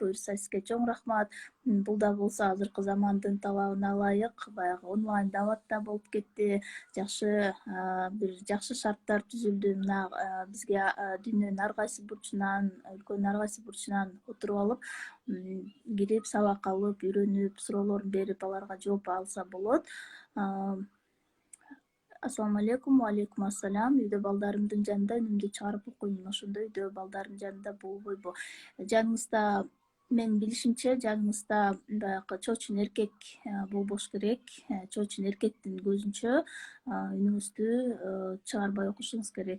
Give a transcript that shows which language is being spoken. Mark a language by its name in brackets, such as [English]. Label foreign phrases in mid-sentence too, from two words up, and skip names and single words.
[Kyrgyz] Буюрса сизге чоң рахмат. Бул да болсо азыркы замандын талабына ылайык, баягы онлайн дааватта болуп кетти. Бир жакшы шарттар түзүлдү. Мына бизге дүйнөнүн ар кайсы бурчунан, өлкөнүн ар кайсы бурчунан отуруп алып, кирип сабак алып, үйрөнүп, суроолорун берип, аларга жооп алса болот. [Arabic] السلام عليكم. عليكم السلام. [Kyrgyz] Үйдө балдарымдын жанында үнүмдү чыгарып окуймун. Ошондо үйдө балдардын жанында болбойбу? Жаныңызда, менин билишимче, жаныңызда баягы чоочун эркек болбош керек. Чоочун эркектин көзүнчө үнүңүздү чыгарбай окушуңуз керек.